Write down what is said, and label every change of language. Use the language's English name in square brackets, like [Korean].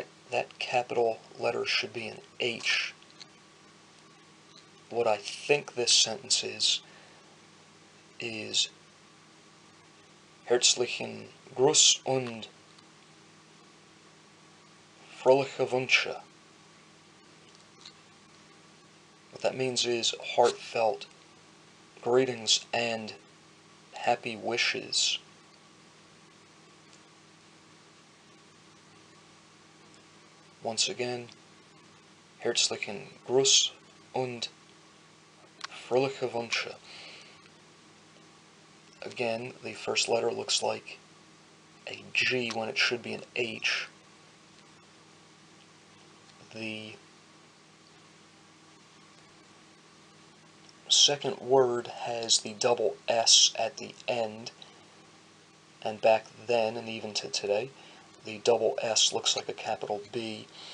[English] That capital letter should be an H. What I think this sentence is [German] Herzlichen Gruß und fröhliche Wünsche. [English] What that means is heartfelt greetings and happy wishes. Once again, [German] Herzlichen Gruß und fröhliche Wünsche. [English] Again, the first letter looks like a G when it should be an H. The second word has the double S at the end, and back then, and even to today, the double S looks like a capital B.